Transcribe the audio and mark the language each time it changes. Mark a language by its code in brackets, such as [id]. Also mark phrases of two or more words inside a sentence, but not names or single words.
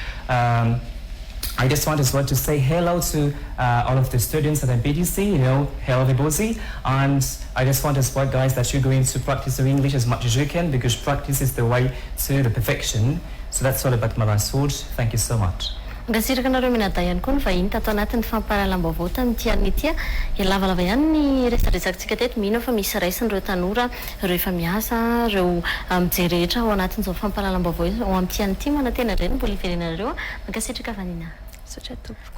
[en] I just want as well to say hello to all of the students at MPTC, hello everybody, and I just want as well, guys, that you're going to practice your English as much as you can, because practice is the way to the perfection. So that's all about my last words. Thank you so much. [mg] Ngasiraka nareo minada ihany koa ny vahiny tato anatin'ny fampahalalam-baovao tamin'ity an'ity a lavalava ihany ny resaresakantsika teto mino fa misy raisiny ireo tanora ireo efa miasa ireo mijery rehetra ao anatin'izao fampahalalam-baovao ao amin'ity an'ity manantena ireny mbola iverenareo mankasitraka vanina